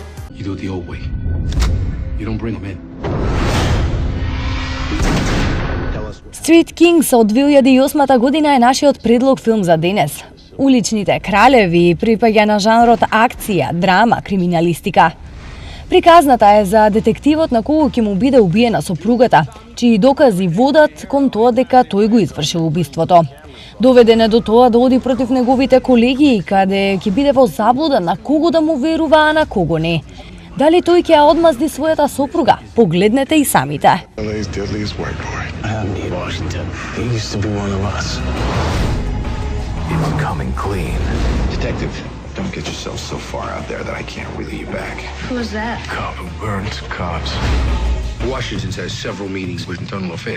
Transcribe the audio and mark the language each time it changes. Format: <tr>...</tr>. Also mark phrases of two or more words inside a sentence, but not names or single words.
<en>You do it the old way. You don't bring them in.</en> <mk>Street Kings од 2008 година е нашиот предлог филм за денес. Уличните кралеви припаѓа на жанрот акција, драма, криминалистика. Приказната е за детективот на кого ќе му биде убиена сопругата. чии докази водат кон тоа дека тој го извршил убиството. Доведен е до тоа да оди против неговите колеги, каде ќе биде во заблуда на кого да му верува, а на кого не. Дали тој ќе ја одмазди својата сопруга? Погледнете и самите.</mk> <en>LA's deadliest white boy. Andy Washington. He used to be one of us. It's coming clean. Detective, don't get yourself so far out there that I can't reel you back. Who's that? Cop who burned cops. Washington's had several meetings with internal affairs.</en>